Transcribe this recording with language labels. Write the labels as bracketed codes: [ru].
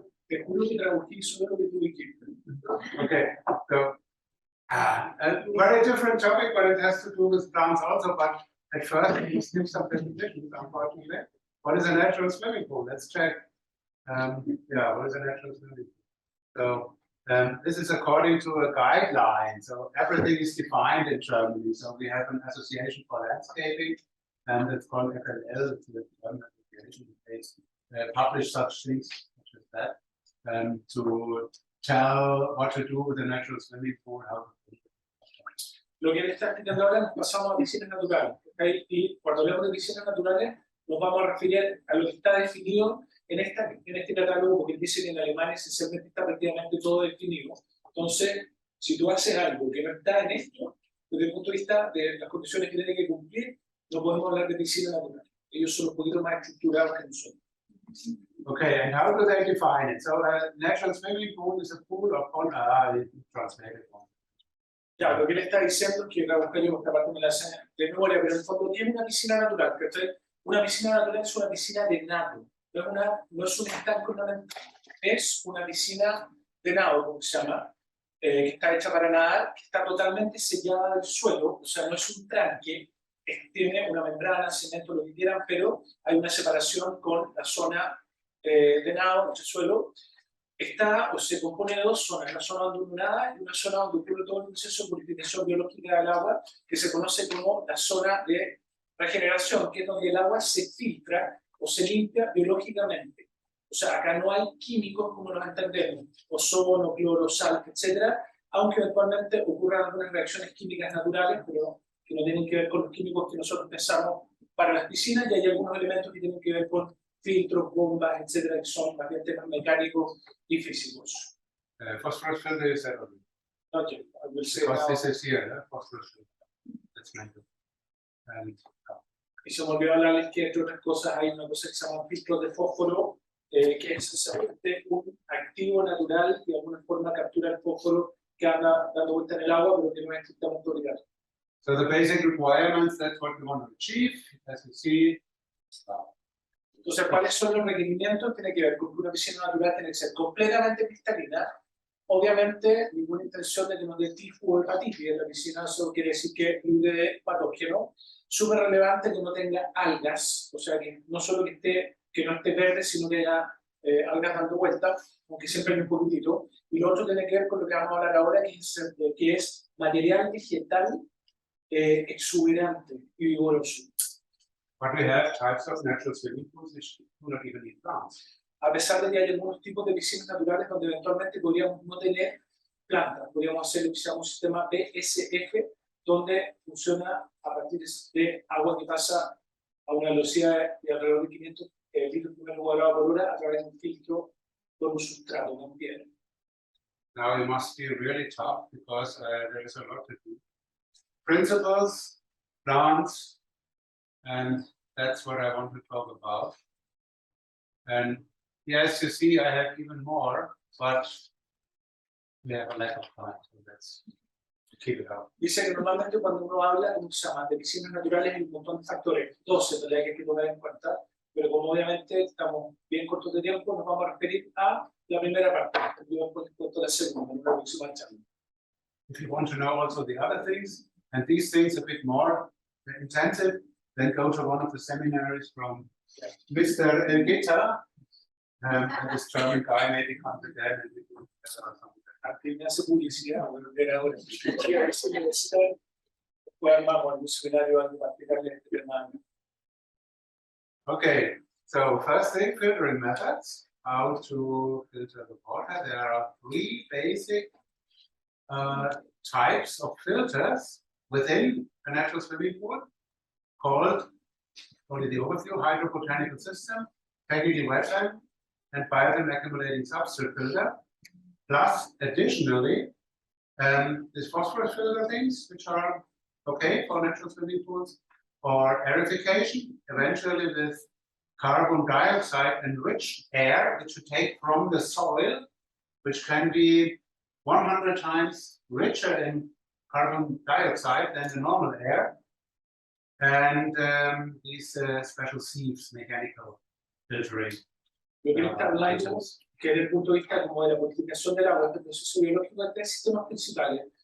[es] Te juro que tradují sobre lo que tú dijiste. [en] Okay, so a very different topic, but it has to do with plants also. But at first, we skip some definitions, unfortunately. What is a natural swimming pool? Let's check. Yeah, what is a natural swimming pool? So this is according to a guideline. So everything is defined in Germany. So we have an association for landscaping, and it's called FLL. It's the German association. They publish such things such as that to tell what to do with a natural swimming pool, how to do it. [es] Lo que él está explicando ahora nos pasamos a piscinas naturales. ¿Okay? Y cuando hablamos de piscinas naturales, nos vamos a referir a lo que está definido en este catálogo, porque dice que en Alemania esencialmente está prácticamente todo definido. Entonces, si tú haces algo que no está en esto, desde el punto de vista de las condiciones que tiene que cumplir, no podemos hablar de piscina natural. Ellos son un poquito más estructurados que nosotros. [en] Okay, and how do they define it? So a natural swimming pool is a pool of translated one. [es] Ya, lo que él está diciendo es que la busca yo, esta parte me la hace de memoria, pero en el fondo tiene una piscina natural. ¿Cachai? Una piscina natural es una piscina de nado, no es un estanque ornamental, es una piscina de nado, como se llama, que está hecha para nadar, que está totalmente sellada del suelo, o sea, no es un tranque, tiene una membrana, cemento, lo que quieran, pero hay una separación con la zona de nado, el suelo. Está o se compone de dos zonas, la zona donde uno nada y una zona donde ocurre todo el proceso de purificación biológica del agua, que se conoce como la zona de regeneración, que es donde el agua se filtra o se limpia biológicamente. O sea, acá no hay químicos como nos entendemos, ozono, cloro, sal, etc., aunque eventualmente ocurran algunas reacciones químicas naturales, pero que no tienen que ver con los químicos que nosotros pensamos para las piscinas, y hay algunos elementos que tienen que ver con filtros, bombas, etcétera, que son más bien temas mecánicos y físicos. [en] Phosphorus filter is that only? Okay, I will say Because now. this is here, phosphorus filter. That's meant to. And [es] Y se me olvidó hablarles que entre otras cosas hay una cosa que se llama filtros de fósforo que es esencialmente un activo natural que de alguna forma captura el fósforo que anda dando vuelta en el agua, pero que no es estrictamente obligatorio. [en] So the basic requirements, that's what we want to achieve, as you see. [es] Entonces, ¿cuáles son los requerimientos? Tiene que ver con que una piscina natural tiene que ser completamente cristalina. Obviamente, ninguna intención de que nos dé tifo o hepatitis en la piscina, eso quiere decir que libre de patógeno. Súper relevante que no tenga algas, o sea, que no solo que no esté verde, sino que haya algas dando vueltas, aunque siempre hay un poquitito. Y lo otro tiene que ver con lo que vamos a hablar ahora, que es material vegetal exuberante y vigoroso. [en] But we have types of natural swimming pools which do not even need plants. [es] A pesar de que hay algunos tipos de piscinas naturales donde eventualmente podríamos no tener plantas, podríamos hacer lo que se llama un sistema BSF, donde funciona a partir de agua que pasa a una velocidad de alrededor de 500 litros por metro cuadrado por hora a través de un filtro por un sustrato con piedra. [en] Now you must be really tough because there is a lot to do. Principles, plants, and that's what I want to talk about. And yes, you see, I have even more, but we have a lack of time, so let's keep it up. [es] Dice que normalmente cuando uno habla de piscinas naturales hay un montón de factores, 12 en realidad que hay que tomar en cuenta, pero como obviamente estamos bien cortos de tiempo, nos vamos a referir a la primera parte, y después la segunda, en una próxima charla. [en] If you want to know also the other things, and these things a bit more intensive, then go to one of the seminaries from Mr. Gitter, and this German guy maybe comes again and we do or something like that. [es] Aquí me hace publicidad, bueno, ver ahora. Después vamos al seminario para explicarles este tema. [en] Okay, so first thing, filtering methods. How to filter the water. There are three basic types of filters within a natural swimming pool called, only the overview, hydrobotanical system, technically wetland, and biofilm accumulating substrate filter, plus additionally these phosphorus filter things, which are okay for natural swimming pools, or aerification, eventually with carbon dioxide enriched air, which you take from the soil, which can be 100 times richer in carbon dioxide than the normal air, and these special sieves, mechanical filtering. [es] Lo que está hablando, que desde el punto de vista como de la purificación del agua, este proceso biológico, hay tres sistemas principales.